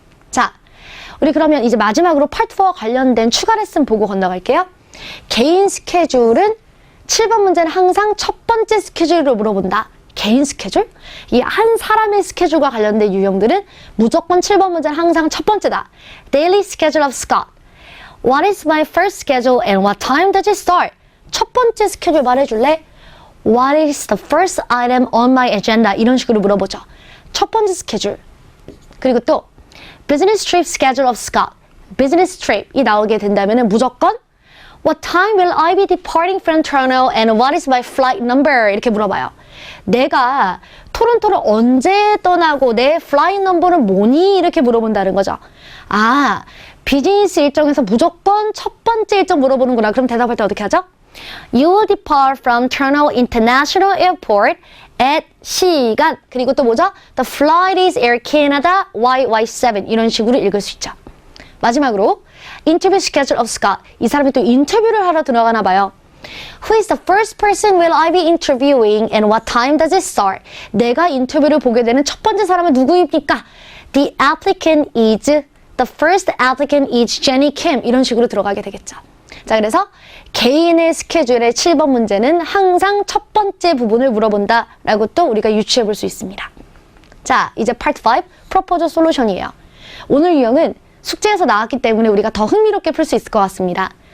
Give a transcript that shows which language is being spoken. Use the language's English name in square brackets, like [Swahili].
[Korean] 자, 우리 그러면 이제 마지막으로 파트 4와 관련된 추가 레슨 보고 건너갈게요. 개인 스케줄은 7번 문제는 항상 첫 번째 스케줄로 물어본다. 개인 스케줄? 이 한 사람의 스케줄과 관련된 유형들은 무조건 7번 문제는 항상 첫 번째다. [English] Daily schedule of Scott. What is my first schedule and what time does it start? [Korean] 첫 번째 스케줄 말해줄래? [English] What is the first item on my agenda? [Korean] 이런 식으로 물어보죠. 첫 번째 스케줄. 그리고 또 [English] Business trip schedule of Scott. Business trip [Korean] 이 나오게 된다면 무조건 [English] What time will I be departing from Toronto and what is my flight number? [Korean] 이렇게 물어봐요. 내가 토론토를 언제 떠나고 내 flight number는 뭐니? 이렇게 물어본다는 거죠. 아, 비즈니스 일정에서 무조건 첫 번째 일정 물어보는구나. 그럼 대답할 때 어떻게 하죠? [English] You will depart from Toronto International Airport at [Korean] 시간. 그리고 또 뭐죠? [English] The flight is Air Canada YY7. [Korean] 이런 식으로 읽을 수 있죠. [English] 마지막으로 Interview schedule of Scott. [Korean] 이 사람이 또 인터뷰를 하러 들어가나 봐요. [English] Who is the first person will I be interviewing and what time does it start? [Korean] 내가 인터뷰를 보게 되는 첫 번째 사람은 누구입니까? [English] The applicant is, the first applicant is Jenny Kim. [Korean] 이런 식으로 들어가게 되겠죠. 자, 그래서 개인의 스케줄의 7번 문제는 항상 첫 번째 부분을 물어본다 라고 또 우리가 유추해 볼 수 있습니다. 자, 이제 파트 5, 프로포저 솔루션이에요. 오늘 유형은 숙제에서 나왔기 때문에 우리가 더 흥미롭게 풀 수 있을 것 같습니다.